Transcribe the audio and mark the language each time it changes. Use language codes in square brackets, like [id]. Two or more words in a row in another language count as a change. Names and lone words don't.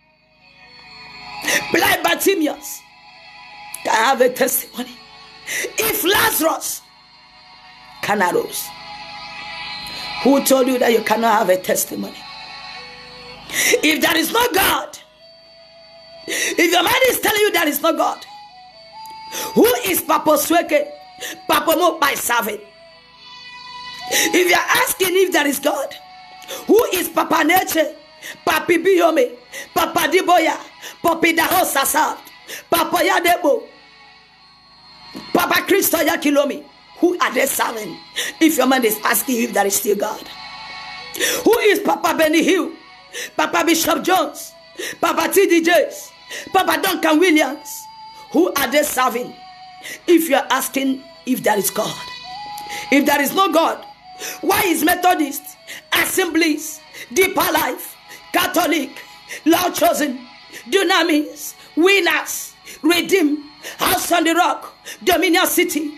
[en] blind Bartimaeus, can have a testimony, if Lazarus can arise, who told you that you cannot have a testimony? If there is no God, if your mind is telling you there is no God, who is Papa Sweke, Papa Mo by serving? If you are asking if there is God, who is Papa Nature, Papi Biome, Papa Diboya, Papi Daho Sasad, Papa Yadebo, Papa Christo Yakilomi? Who are they serving? If your mind is asking if there is still God, who is Papa Benny Hill, Papa Bishop Jones, Papa T.D. Jakes, Papa Duncan Williams? Who are they serving? If you are asking if there is God, if there is no God, why is Methodist, Assemblies, Deeper Life, Catholic, Lord chosen, dunamis, winners, redeem, house on the rock, Dominion City.